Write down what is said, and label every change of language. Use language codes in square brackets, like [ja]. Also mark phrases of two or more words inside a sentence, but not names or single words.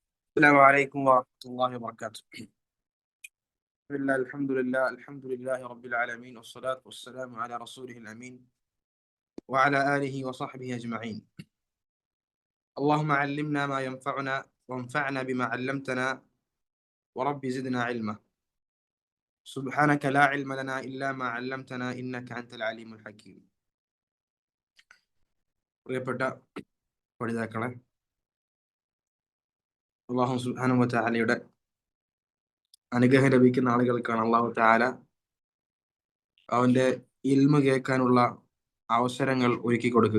[ar] السلام عليكم ورحمة الله وبركاته. بسم الله الحمد لله رب العالمين والصلاة والسلام على رسوله الأمين وعلى آله وصحبه أجمعين. اللهم علمنا ما ينفعنا وانفعنا بما علمتنا ورب زدنا علما. سبحانك لا علم لنا إلا ما علمتنا إنك أنت العليم الحكيم. [ml] പ്രിയപ്പെട്ട പഠിതാക്കളെ, അല്ലാഹു [ar] سبحانه و تعالى [ml] അനുഗ്രഹം ലഭിക്കുന്ന ആളുകൾക്കാണ് അല്ലാഹു തആല അവന്റെ ഇൽമ കേൾക്കാനുള്ള അവസരങ്ങൾ ഒരുക്കി കൊടുക്കുക.